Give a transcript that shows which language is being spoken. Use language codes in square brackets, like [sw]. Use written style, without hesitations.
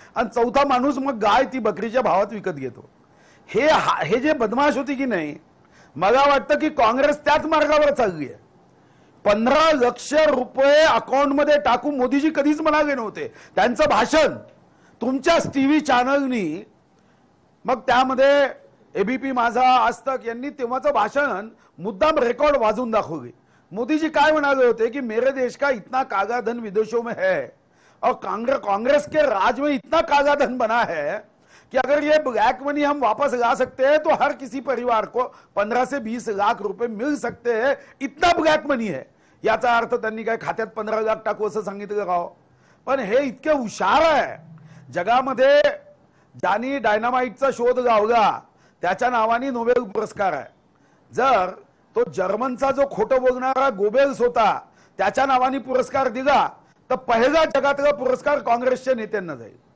[mr] आणि चौथा माणूस मग गाय ती बकरीच्या भावात विकत घेतो. हे जे बदमाश होती की नाही, मला वाटतं की काँग्रेस त्याच मार्गावर चालली आहे. 15 लाख रुपये अकाउंटमध्ये टाकून मोदीजी कधीच म्हणाले नव्हते. त्यांचं भाषण तुमच्याच टीव्ही चॅनलनी, मग त्यामध्ये एबीपी माझा, आज तक यांनी तेव्हाचं भाषण मुद्दाम रेकॉर्ड वाजून दाखवले. [hi] मोदीजी काय म्हणाले होते की मेरे देश का इतना काला धन विदेशों में है और कांग्रेस के राज में इतना काला धन बना है कि अगर ये ब्लैक मनी हम वापस ला सकते हैं तो हर किसी परिवार को 15 से 20 लाख रुपए मिल सकते हैं. इतना ब्लॅक मनी है. [mr] याचा अर्थ त्यांनी काय खात्यात 15 लाख टाकू असं सांगितलं का? पण हे इतके हुशार आहे. जगामध्ये ज्यांनी डायनामाइटचा शोध लावला त्याच्या नावाने नोबेल पुरस्कार आहे. जर तो जर्मनचा जो खोटं बोलणारा गोबेल्स होता त्याच्या नावाने पुरस्कार दिला तर पहिला जगातला पुरस्कार काँग्रेसच्या नेत्यांना जाईल.